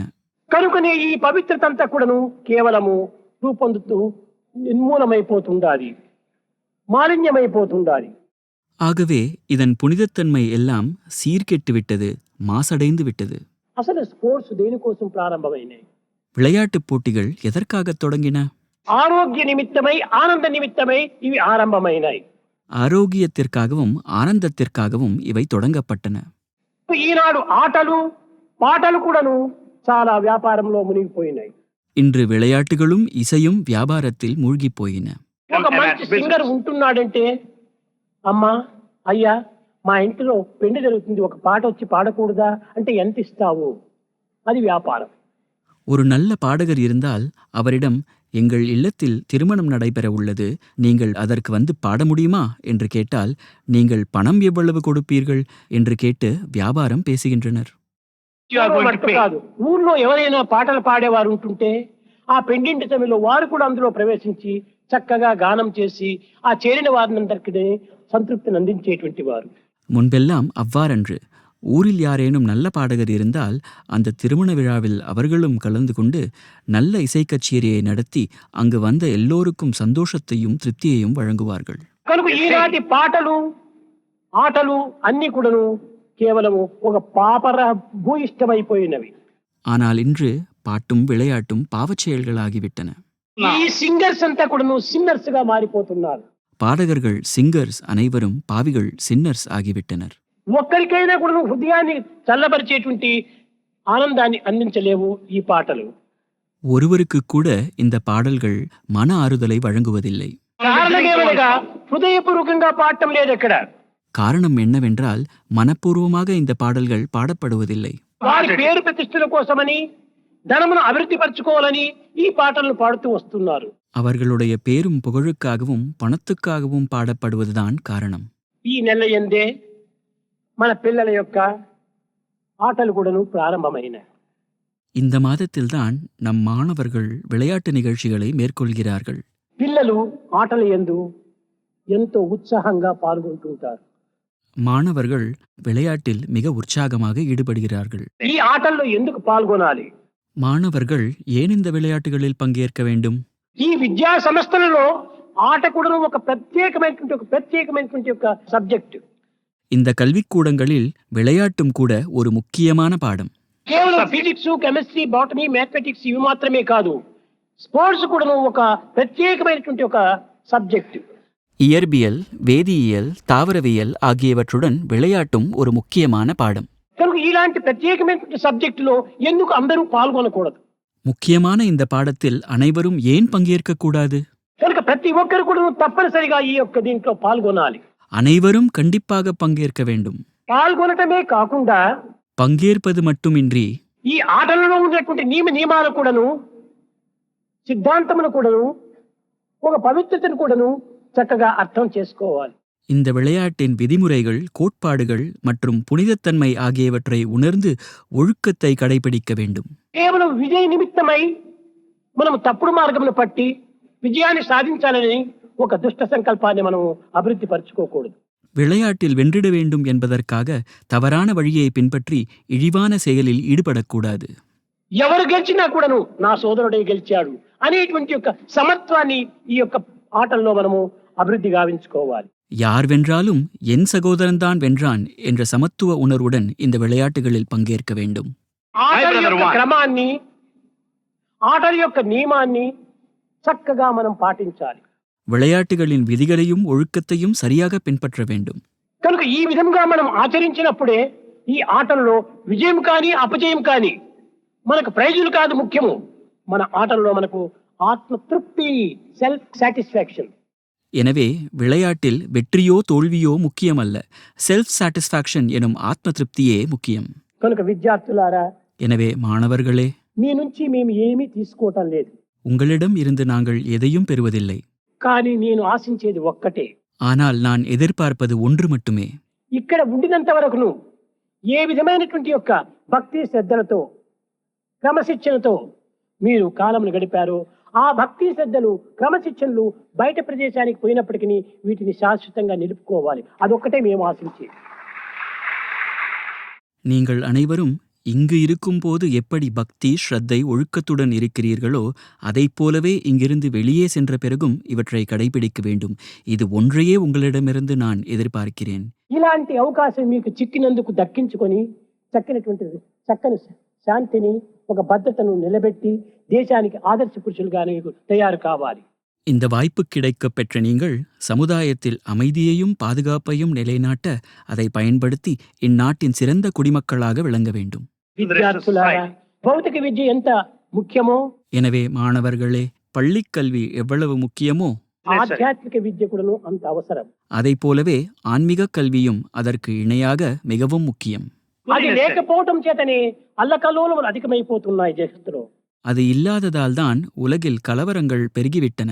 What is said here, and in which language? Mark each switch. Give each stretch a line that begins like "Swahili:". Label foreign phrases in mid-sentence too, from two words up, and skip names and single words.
Telugu: కనుకనే ఈ పవిత్రత అంతా కూడాను కేవలము రూపొందుతూ నిర్మూలమైపోతుండాలి, మాలిన్యమైపోతుండాలి.
Tamil: ஆகவே இதன் புனிதத்தன்மை எல்லாம் சீர்கெட்டு விட்டது, மாசடைந்து விட்டது.
Telugu: అసలు స్పోర్ట్స్ దేనికోసం ప్రారంభమైనాయి?
Tamil: விளையாட்டுப் போட்டிகள் எதற்காகத் தொடங்கின?
Telugu: ఆరోగ్య నిమిత్తమై, ఆనంద నిమిత్తమై ఇవి ఆరంభమైనాయి.
Tamil: ஆரோக்கியத்திற்காகவும் ஆனந்தத்திற்காகவும் இவை தொடங்கப்பட்டன.
Telugu: ఈనాడు ఆటలు, పాటలు కూడాను చాలా వ్యాపారంలో మునిగిపోయినాయి.
Tamil: இன்று விளையாட்டுகளும் இசையும் வியாபாரத்தில் மூழ்கிப் போயின.
Telugu: ఒక మంచి సింగర్ ఉంటున్నాడంటే, అమ్మా, అయ్యా, మా ఇంటిలో పెళ్లి జరుగుతుంది, ఒక పాట వచ్చి పాడకూడదా అంటే ఎంత ఇస్తావు? అది వ్యాపారం.
Tamil: ஒரு நல்ல பாடகர் இருந்தால் அவரிடம், எங்கள் இல்லத்தில் திருமணம் நடைபெற உள்ளது, நீங்கள் அதற்கு வந்து பாட முடியுமா என்று கேட்டால், நீங்கள் பணம் எவ்வளவு கொடுப்பீர்கள் என்று கேட்டு வியாபாரம் பேசுகின்றனர்.
Telugu: కాదు, ఊర్లో ఎవరైనా పాటలు పాడేవారు ఉంటుంటే ఆ పెండింటి సమయంలో వారు కూడా అందులో ప్రవేశించి చక్కగా గానం చేసి ఆ చేరిన వారినందరికీ సంతృప్తిని అందించేటువంటి వారు.
Tamil: முன்பெல்லாம் அவ்வாறன்று. ஊரில் யாரேனும் நல்ல பாடகர் இருந்தால் அந்த திருமண விழாவில் அவர்களும் கலந்து கொண்டு நல்ல இசைக்கச்சேரியை நடத்தி அங்கு வந்த எல்லோருக்கும் சந்தோஷத்தையும் திருப்தியையும் வழங்குவார்கள்.
Telugu: కనుక ఈనాటి పాటలు, ఆటలు అన్ని కూడాను కేవలము ఒక పాపర భూయిష్టమైపోయినవి.
Tamil: ஆனால் இன்று பாட்டும் விளையாட்டும் பாவச் செயல்களாகிவிட்டன.
Telugu: ఈ సింగర్స్ అంతా కూడాను సిన్నర్స్ గా మారిపోతున్నారు.
Tamil: பாடகர்கள், சிங்கர்ஸ் அனைவரும் பாவிகள், சின்னர்ஸ் ஆகிவிட்டனர்.
Telugu: ఒక్కరికైనా కూడా హృదయాన్ని చల్లబరిచేటువంటి ఆనందాన్ని అందించలేవు ఈ పాటలు.
Tamil: ஒருவருக்கு கூட இந்த பாடல்கள் மன ஆறுதலை வழங்குவதில்லை.
Telugu: కారణమేమనగా హృదయపూర్వకంగా పాడటం లేదు ఎక్కడ.
Tamil: காரணம் என்னவென்றால் மனப்பூர்வமாக இந்த பாடல்கள் பாடப்படுவதில்லை.
Telugu: వారి పేరు ప్రతిష్టల కోసమని, ధనమును అభివృద్ధి పరచుకోవాలని ఈ పాటలను పాడుతూ వస్తున్నారు.
Tamil: அவர்களுடைய பேரும் புகழுக்காகவும் பணத்துக்காகவும் பாடப்படுவதுதான் காரணம்.
Telugu: ఈ నెల యందే మన పిల్లల యొక్క ఆటలు కూడాను ప్రారంభమైనాయి.
Tamil: இந்த மாதத்தில்தான் நம் மாணவர்கள் விளையாட்டு நிகழ்ச்சிகளை மேற்கொள்கிறார்கள்.
Telugu: పిల్లలు ఆటల యందు ఎంతో ఉత్సాహంగా పాల్గొంటుంటారు.
Tamil: மாணவர்கள் விளையாட்டில் மிக உற்சாகமாக ஈடுபடுகிறார்கள்.
Telugu: ఈ ఆటల్లో ఎందుకు పాల్గొనాలి?
Tamil: மாணவர்கள் ஏன் இந்த விளையாட்டுகளில் பங்கேற்க வேண்டும்?
Telugu: ఈ విద్యా సంస్థలలో ఆట కూడా ప్రత్యేకమైనటువంటి ఒక సబ్జెక్ట్.
Tamil: இந்த కల్విக்கூடங்களில் విளையாட்டும் கூட ஒரு ముఖ్యமான పాఠం.
Telugu: కేవలం
English: physics, chemistry, botany, mathematics
Telugu: ఇవి మాత్రమే కాదు, స్పోర్ట్స్ కూడా ఒక ప్రత్యేకమైనటువంటి ఒక సబ్జెక్ట్.
Tamil: இயற்பியல், வேதியியல், தாவரவியல் ஆகியவற்றுடன் விளையாட்டும் ஒரு முக்கியமான பாடம்.
Telugu: కనుక ఇలాంటి ప్రత్యేకమైనటువంటి సబ్జెక్టులో ఎందుకు అందరూ పాల్గొనకూడదు?
Tamil: முக்கியமான இந்த பாடத்தில் அனைவரும் ஏன் பங்கேற்க கூடாது?
Telugu: కనుక ప్రతి ఒక్కరు కూడా తప్పనిసరిగా ఈ యొక్క దీంట్లో పాల్గొనాలి.
Tamil: அனைவரும் கண்டிப்பாக பங்கேற்க வேண்டும்.
Telugu: పాల్గొనటమే కాకుండా
Tamil: பங்கேற்பது மட்டுமின்றி
Telugu: ఈ ఆటలలో ఉన్నటువంటి నియమాలు కూడాను, సిద్ధాంతమును కూడాను, ఒక పవిత్రతను కూడాను చక్కగా అర్థం చేసుకోవాలి.
Tamil: இந்த விளையாட்டின் விதிமுறைகள், கோட்பாடுகள் மற்றும் புனிதத்தன்மை ஆகியவற்றை உணர்ந்து ஒழுக்கத்தை கடைபிடிக்க வேண்டும்.
Telugu: కేవలం విజయ నిమిత్తమై మనం తప్పుడు మార్గమును పట్టి విజయాన్ని సాధించాలని ఒక దుష్ట సంకల్పాన్ని మనం అభివృద్ధి పరచుకోకూడదు.
Tamil: விளையாட்டில் வென்றிட வேண்டும் என்பதற்காக தவறான வழியை பின்பற்றி இழிவான செயலில் ஈடுபடக்கூடாது.
Telugu: ఎవరు గెలిచినా కూడాను నా సోదరుడే గెలిచాడు అనేటువంటి యొక్క సమత్వాన్ని ఈ యొక్క ఆటల్లో మనము అభివృద్ధి గావించుకోవాలి.
Tamil: யார் வென்றாலும் என் சகோதரன்தான் வென்றான் என்ற சமத்துவ உணர்வுடன் இந்த விளையாட்டுகளில் பங்கேற்க வேண்டும்.
Telugu: ఆటల యొక్క క్రమాన్ని, ఆటల యొక్క నియమాన్ని చక్కగా మనం పాటించాలి.
Tamil: விளையாட்டுகளின் விதிகளையும் ஒழுக்கத்தையும் சரியாக பின்பற்ற வேண்டும்.
Telugu: కనుక ఈ విధంగా మనం ఆచరించినప్పుడే ఈ ఆటల్లో విజయం కానీ అపజయం కానీ మనకు ప్రైజులు కాదు ముఖ్యము. మన ఆటల్లో మనకు ఆత్మతృప్తి,
English: self satisfaction.
Tamil: எனவே விளையாட்டில் வெற்றியோ தோல்வியோ முக்கியமல்ல,
English: self satisfaction
Tamil: எனும் ஆத்ம திருப்தியே முக்கியம்.
Telugu: కనుక విద్యార్థులారా,
Tamil: எனவே மாணவர்களே,
Telugu: మీ నుంచి మేము ఏమీ తీసుకోవటం లేదు,
Tamil: உங்களிடம் இருந்து நாங்கள் எதையும் பெறுவதில்லை.
Telugu: కానీ నేను ఆశించేది ఒక్కటే.
Tamil: ஆனால் நான் எதிர்பார்ப்பது ஒன்று மட்டுமே.
Telugu: ఇక్కడ ఉండినంత వరకును ఏ విధమైనటువంటి యొక్క భక్తి శ్రద్ధలతో, క్రమశిక్షణతో మీరు కాలమును గడిపారో ఆ భక్తి శ్రద్ధలు, క్రమశిక్షణలు బయట ప్రదేశానికి పోయినప్పటికీ వీటిని శాశ్వతంగా నిలుపుకోవాలి. అదొక్కటే మేము ఆశించేది.
Tamil: நீங்கள் அனைவரும் இங்கு இருக்கும்போது எப்படி பக்தி, ஸ்ரத்தை, ஒழுக்கத்துடன் இருக்கிறீர்களோ அதைப் போலவே இங்கிருந்து வெளியே சென்ற பிறகும் இவற்றை கடைபிடிக்க வேண்டும். இது ஒன்றையே உங்களிடமிருந்து நான் எதிர்பார்க்கிறேன்.
Telugu: ఇలాంటి అవకాశం మీకు చిక్కినందుకు దక్కించుకొని చక్కని శాంతిని, ఒక భద్రతను నిలబెట్టి దేశానికి ఆదర్శ పురుషులుగా తయారు కావాలి.
Tamil: இந்த வாய்ப்பு கிடைக்கப் பெற்ற நீங்கள் சமுதாயத்தில் அமைதியையும் பாதுகாப்பையும் நிலைநாட்ட அதை பயன்படுத்தி இந்நாட்டின் சிறந்த குடிமக்களாக விளங்க வேண்டும்.
Telugu: విద్యార్థులారా, భౌతిక విద్య ఎంత ముఖ్యమో,
Tamil: எனவே மாணவர்களே, பள்ளிக் கல்வி எவ்வளவு முக்கியமோ
Telugu: ఆధ్యాత్మిక విద్య కూడాను అంత అవసరం.
Tamil: அதைப் போலவே ஆன்மீக கல்வியும் அதற்கு இணையாக மிகவும் முக்கியம்.
Telugu: అది లేకపోవటం చేతనే అల్లకల్లోలములు అధికమైపోతున్నాయి జగత్తులో.
Tamil: அது இல்லாததால் தான் உலகில் கலவரங்கள் பெருகிவிட்டன.